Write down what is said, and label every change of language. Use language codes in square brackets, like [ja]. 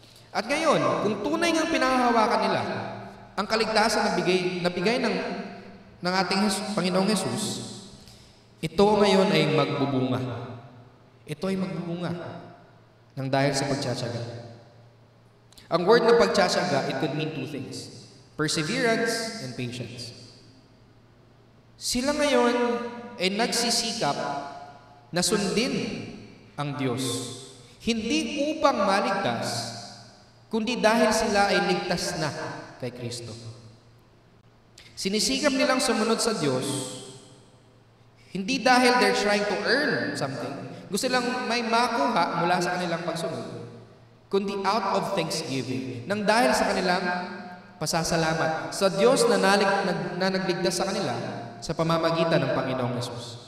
[tl] At ngayon, kung tunay ngang pinanghahawakan nila ang kaligtasan na bigay ng ating Panginoong Jesus, ito ngayon ay magbubunga. Ito ay magbubunga ng dahil sa pagtsatsaga. Ang word na pagtsatsaga, [en] it could mean two things: perseverance and patience. [tl] Sila ngayon ay nagsisikap na sundin ang Diyos. Hindi upang maligtas, kundi dahil sila ay ligtas na kay Kristo. Sinisikap nilang sumunod sa Diyos, hindi dahil [en] they're trying to earn something, [tl] gusto lang may makuha mula sa kanilang pagsunod, kundi [en] out of thanksgiving, [tl] nang dahil sa kanilang pasasalamat sa Diyos na nagligtas sa kanila sa pamamagitan ng Panginoong Hesus.